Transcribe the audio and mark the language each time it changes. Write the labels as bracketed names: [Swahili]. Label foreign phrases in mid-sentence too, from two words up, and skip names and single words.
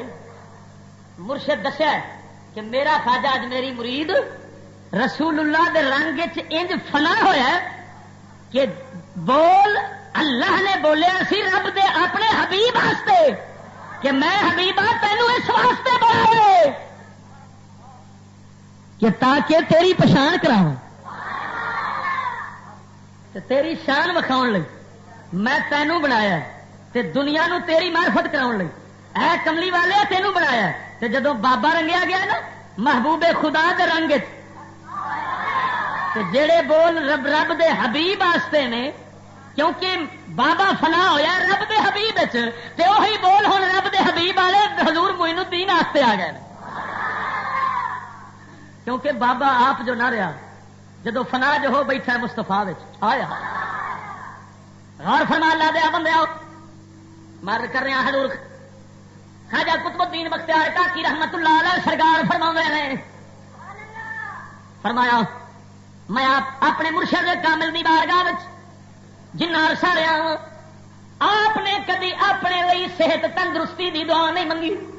[Punjabi] مرشد دسیا کہ میرا خواجہ اجمیری مرید رسول اللہ دے رنگ انج فنا ہویا کہ بول اللہ نے بولیا سی رب دے اپنے حبیب واسطے کہ میں حبیبہ تینوں اس واسطے بنایا کہ تاکہ تیری پچھان کراواں، تیری شان وکھاؤ لئی میں تینوں بنایا، تے دنیا نو تیری معرفت کراؤ لئی اے کملی والے تینوں بنایا۔ تے جدوں بابا رنگیا گیا نا محبوب خدا دے رنگ تے جڑے بول رب دے حبیب واسطے نے، کیونکہ بابا فنا ہویا رب دے حبیب وچ، تے وہی بول ہن رب دے حبیب والے حضور معین الدین واسطے آ گئے، کیونکہ بابا آپ جو نہ رہا جدو فنا جو ہو بیٹھا ہے مستفا آیا۔ غور فرما اللہ دیا بندے آؤ، مر کر رہے ہیں حضور خواجہ قطب الدین بختیار کاکی [Arabic] رحمت اللہ علیہ [Punjabi] سرکار فرما نے فرمایا میں اپنے مرشد کامل دی بارگاہ وچ جنہ سارے آپ نے کدی اپنے لیے صحت تندرستی دی دعا نہیں منگی.